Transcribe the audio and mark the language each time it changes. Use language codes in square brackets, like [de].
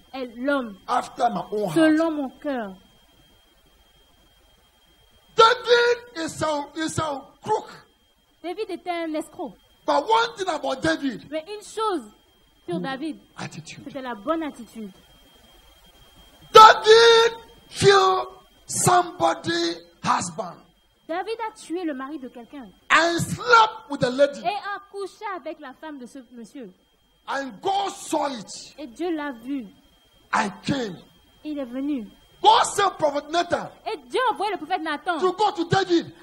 [fr] est l'homme [en] after my own heart. [fr] selon mon cœur. [en] David is a crook. [fr] David était un escroc. [en] But one thing about David, [fr] Mais une chose sur David, [en] attitude. [fr] c'était la bonne attitude. [en] David killed somebody's husband [fr] David a tué le mari de quelqu'un [en] and slept with the lady. [fr] et a couché avec la femme de ce monsieur. [en] And God saw it [fr] Et Dieu l'a vu. [en] and came. [fr] Il est venu. [en] God sent prophet Nathan [fr] Et Dieu a envoyé le prophète Nathan [en] to go to David